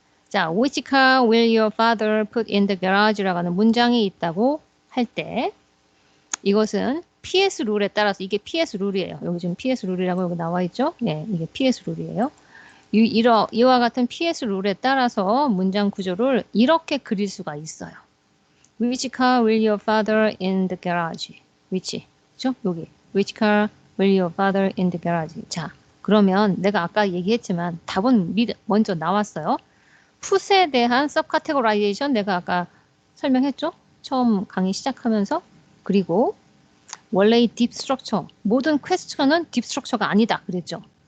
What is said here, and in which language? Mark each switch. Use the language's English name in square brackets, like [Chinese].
[Korean] 자, [English] which car will your father put in the garage [Korean] 라고 하는 문장이 있다고 할 때 이것은 PS 룰에 따라서 이게 PS 룰이에요. 여기 지금 PS 룰이라고 여기 나와 있죠? 네, 이게 PS 룰이에요. 이와 같은 PS 룰에 따라서 문장 구조를 이렇게 그릴 수가 있어요. [English] Which car will your father in the garage? [Korean] Which? 그렇죠? 여기 [English] Which car will your father in the garage? [Korean] 자, 그러면 내가 아까 얘기했지만 답은 먼저 나왔어요. 풋에 대한 서브카테고라이제이션 내가 아까 설명했죠? 처음 강의 시작하면서. 그리고 원래 이 딥 스트럭처, 모든 퀘스천은 딥 스트럭처가 아니다 그랬죠.